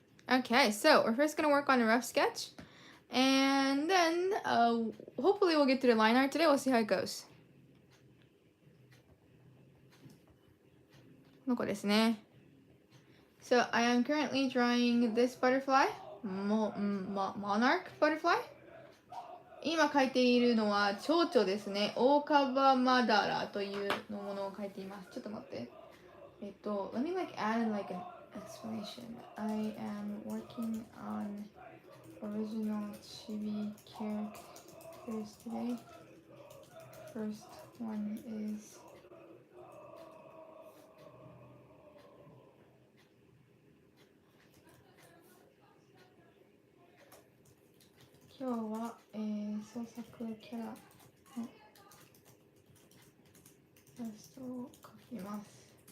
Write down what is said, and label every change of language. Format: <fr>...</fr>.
<en>Okay, so we're first gonna work on a rough sketch, and then hopefully we'll get to the line art today. We'll see how it goes.</en> <ja>この子ですね。</ja> <en>So I am currently drawing this butterfly, monarch butterfly.</en> <ja>今描いているのは蝶々ですね。オオカバマダラというのものを描いています。ちょっと待って。</ja> <en>let me like add like an explanation. I am working on original chibi characters today. First one is</en> <ja>今日は、創作キャラのイラストを描きます。</ja>